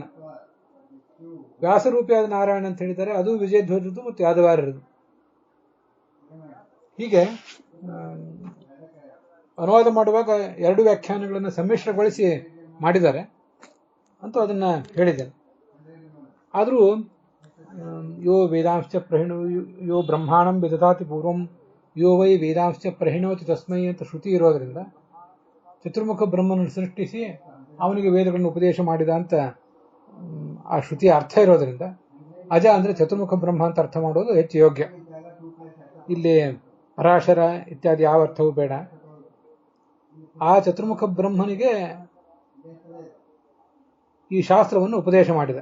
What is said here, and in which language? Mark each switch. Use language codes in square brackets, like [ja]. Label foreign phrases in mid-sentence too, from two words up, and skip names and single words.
[kn] ವ್ಯಾಸರೂಪಿಯಾದ ನಾರಾಯಣ ಅಂತ ಹೇಳಿದ್ದಾರೆ, ಅದು ವಿಜಯಧ್ವಜದ್ದು ಮತ್ತು ಯಾದವಾರರದು. ಹೀಗೆ ಅನುವಾದ ಮಾಡುವಾಗ ಎರಡು ವ್ಯಾಖ್ಯಾನಗಳನ್ನು ಸಮ್ಮಿಶ್ರಗೊಳಿಸಿ ಮಾಡಿದ್ದಾರೆ ಅಂತ ಅದನ್ನ ಹೇಳಿದ್ದೇನೆ. ಆದರೂ [sa] ಯೋ ವೇದಾಂಶ ಪ್ರಹಿಣೋ ಯೋ ಬ್ರಹ್ಮಾಣಂ ವಿದಧಾತಿ ಪೂರ್ವಂ ಯೋ ವೈ ವೇದಾಂಶ ಪ್ರಹಿಣೋತಿ ತಸ್ಮೈ [kn] ಅಂತ ಶ್ರುತಿ ಇರೋದ್ರಿಂದ ಚತುರ್ಮುಖ ಬ್ರಹ್ಮನನ್ನು ಸೃಷ್ಟಿಸಿ ಅವನಿಗೆ ವೇದಗಳನ್ನು ಉಪದೇಶ ಮಾಡಿದ ಅಂತ ಆ ಶ್ರುತಿಯ ಅರ್ಥ ಇರೋದ್ರಿಂದ ಅಜ ಅಂದ್ರೆ ಚತುರ್ಮುಖ ಬ್ರಹ್ಮ ಅಂತ ಅರ್ಥ ಮಾಡೋದು ಹೆಚ್ಚು ಯೋಗ್ಯ. ಇಲ್ಲಿ ಪರಾಶರ ಇತ್ಯಾದಿ ಯಾವ ಅರ್ಥವೂ ಬೇಡ. ಆ ಚತುರ್ಮುಖ ಬ್ರಹ್ಮನಿಗೆ ಈ ಶಾಸ್ತ್ರವನ್ನು ಉಪದೇಶ ಮಾಡಿದ.